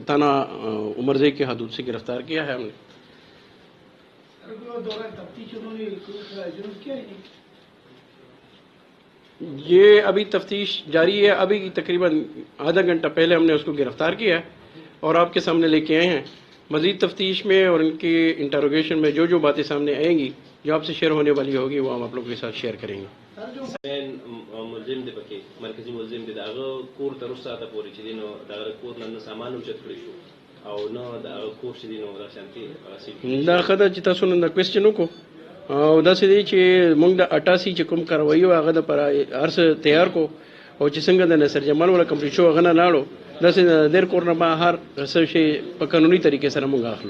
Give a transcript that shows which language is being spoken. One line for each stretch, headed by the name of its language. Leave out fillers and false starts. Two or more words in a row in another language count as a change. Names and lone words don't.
Urdu: تانا عمرزے کے حدود سے گرفتار کیا ہے ہم نے۔ یہ ابھی تفتیش جاری ہے، ابھی تقریباً آدھا گھنٹہ پہلے ہم نے اس کو گرفتار کیا ہے اور آپ کے سامنے لے کے آئے ہیں۔ مزید تفتیش میں اور ان کی انٹروگیشن میں جو جو باتیں سامنے آئیں گی جو آپ سے شیئر ہونے والی ہوگی وہ ہم آپ لوگوں کے ساتھ شیئر کریں گے۔
Pashto: ملزم دی پکې مرکزی ملزم دی داغه کور تر اوسه تا پورې چې دی نو دغه کور نه سامان اوچت کړی شو او نه دغه کور چې دی نو دا شانتي دا خدای چې تاسو نن کوېسچن وکړو او داسې دی چې موږ د 88 چې کوم کاروایي وه هغه دپاره هر څه تیار کو، او چې څنګه د نصر جمال والا کمپلیټ شو هغه نه لاړو، داسې د دیر کور نه به هر څه شی په قانوني طریقې سره موږ اخلو۔